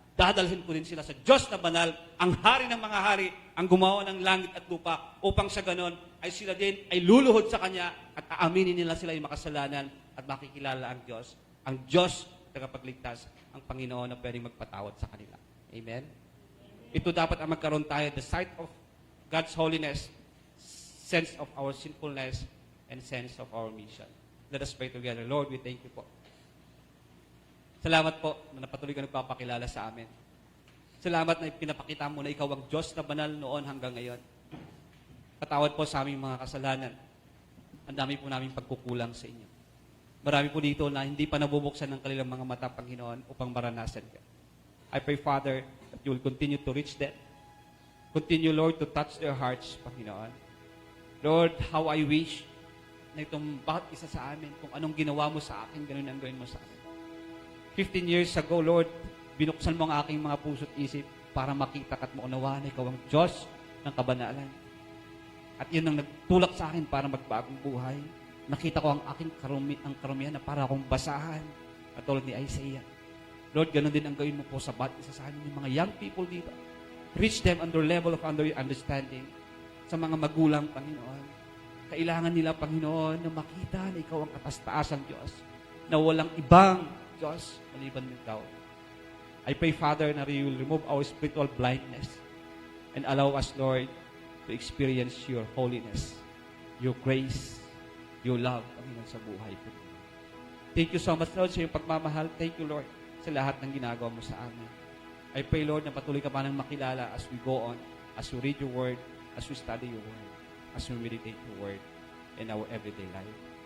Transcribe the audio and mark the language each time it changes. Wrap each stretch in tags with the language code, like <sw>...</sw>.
<tl>Dadalhin ko din sila sa Diyos na banal, ang hari ng mga hari, ang gumawa ng langit at lupa, upang sa ganon ay sila din ay luluhod sa Kanya at aaminin nila sila yung makasalanan at makikilala ang Diyos tagapagligtas, ang Panginoon na pwedeng magpatawad sa kanila. Amen? Ito dapat ang magkaroon tayo,</tl> <en>the sight of God's holiness, sense of our sinfulness, and sense of our mission. Let us pray together. Lord, we thank you po.</en> <tl>Salamat po na napatuloy ka nagpapakilala sa amin. Salamat na pinapakita mo na ikaw ang Diyos na banal noon hanggang ngayon. Patawad po sa aming mga kasalanan. Ang dami po naming pagkukulang sa inyo. Marami po dito na hindi pa nabubuksan ng kanilang mga mata, Panginoon, upang maranasan ka.</tl> <en>I pray, Father, that you will continue to reach them. Continue, Lord, to touch their hearts, Panginoon. Lord, how I wish</en> <tl>na itong bawat isa sa amin, kung anong ginawa mo sa akin, ganun ang gawin mo sa akin.</tl> <en>15 years ago, Lord,</en> <tl>binuksan mo ang aking mga puso't isip para makita at maunawaan na ikaw ang Diyos ng kabanalan. At yun ang nagtulak sa akin para magbagong buhay. Nakita ko ang aking karumihan na para akong basahan, katulad ni Isaiah. Lord, ganun din ang gawin mo po sa bawat isa sa amin, yung mga young people dito.</tl> <en>Reach them on their level of understanding.</en> <tl>Sa mga magulang, Panginoon. Kailangan nila, Panginoon, na makita na ikaw ang katas-taasang Diyos, na walang ibang Diyos maliban ng ikaw.</tl> <en>I pray, Father, na you will remove our spiritual blindness and allow us, Lord, to experience your holiness, your grace, your love, Panginoon,</en> <tl>sa buhay ko.</tl> <en>Thank you so much, Lord,</en> <tl>sa iyong pagmamahal.</tl> <en>Thank you, Lord,</en> <tl>sa lahat ng ginagawa mo sa amin.</tl> <en>I pray, Lord,</en> <tl>na patuloy ka pa ng makilala</tl> <en>as we go on, as we read your word, as we study your word, as we meditate your word in our everyday life.</en>